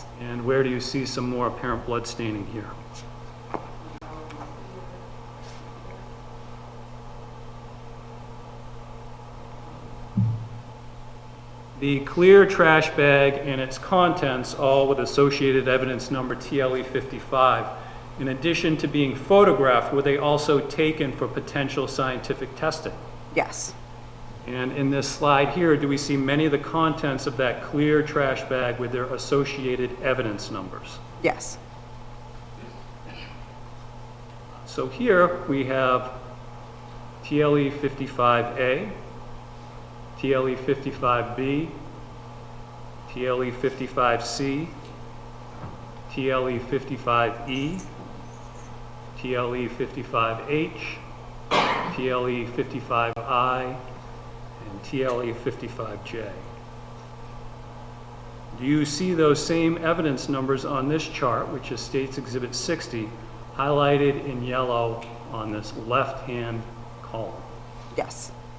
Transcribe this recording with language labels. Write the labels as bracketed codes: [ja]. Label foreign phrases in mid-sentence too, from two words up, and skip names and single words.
[en] And where do you see some more apparent blood staining here? The clear trash bag and its contents, all with associated evidence number TLE 55, in addition to being photographed, were they also taken for potential scientific testing? Yes. And in this slide here, do we see many of the contents of that clear trash bag with their associated evidence numbers? Yes. So here we have TLE 55A, TLE 55B, TLE 55C, TLE 55E, TLE 55H, TLE 55I, and TLE 55J. Do you see those same evidence numbers on this chart, which is States Exhibit 60, highlighted in yellow on this left-hand column? Yes.